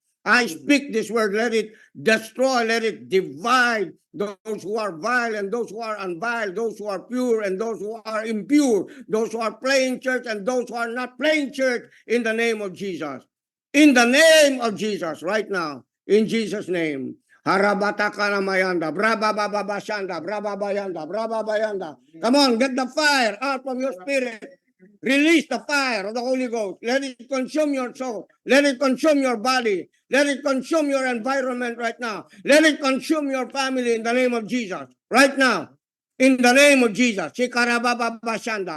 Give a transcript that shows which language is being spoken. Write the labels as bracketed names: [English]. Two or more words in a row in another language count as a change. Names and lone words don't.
[English] I speak this word, let it destroy, let it divide those who are vile and those who are unvile, those who are pure and those who are impure, those who are playing church and those who are not playing church, in the name of Jesus. In the name of Jesus, right now, in Jesus' name. Harabata kanamayanda, braba baba bashanda, braba bayanda, braba bayanda. Come on, get the fire out from your spirit. Release the fire of the Holy Ghost. Let it consume your soul. Let it consume your body. Let it consume your environment right now. Let it consume your family in the name of Jesus. Right now. In the name of Jesus. Shikarababa bashanda.